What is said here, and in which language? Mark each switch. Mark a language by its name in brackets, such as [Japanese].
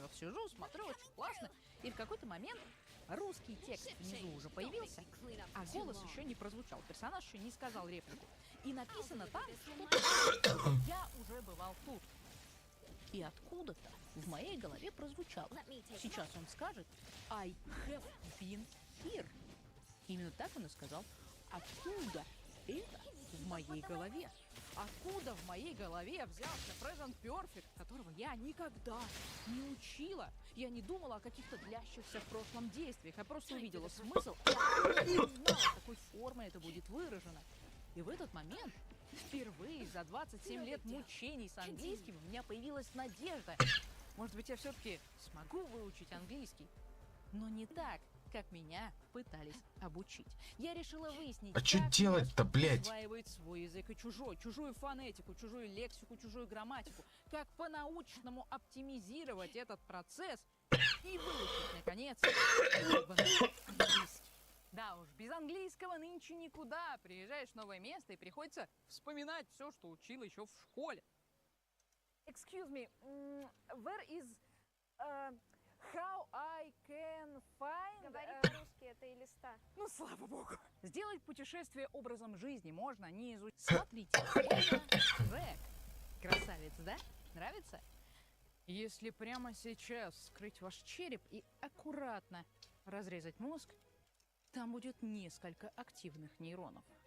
[Russian] Вот сижу, смотрю, очень классно. И в какой-то момент русский текст внизу уже появился, а голос еще не прозвучал. Персонаж еще не сказал реплику. И написано там, что я уже бывал тут. И откуда-то в моей голове прозвучало. Сейчас он скажет [English] I have been here. [Russian] Именно так он и сказал. Откуда это в моей голове? Откуда в моей голове взялся present perfect, которого я никогда не учила? Я не думала о каких-то длящихся в прошлом действиях, я просто увидела смысл и не знала, какой формой это будет выражено. И в этот момент впервые за 27 лет мучений с английским у меня появилась надежда. Может быть, я все-таки смогу выучить английский. Но не так, как меня пытались обучить. Я решила выяснить, А что как делать-то, блядь? усваивает свой язык и чужую фонетику, чужую лексику, чужую грамматику. Как по-научному оптимизировать этот процесс и выучить, наконец, английский. Да уж, без английского нынче никуда. Приезжаешь в новое место и приходится вспоминать все, что учил еще в школе. [English] Excuse me, where is how I can find... [Russian] Говори по-русски, это и листа. Ну, слава богу. Сделать путешествие образом жизни можно, не изучить. Смотрите, это Шрек. Красавец, да? Нравится? Если прямо сейчас вскрыть ваш череп и аккуратно разрезать мозг, там будет несколько активных нейронов.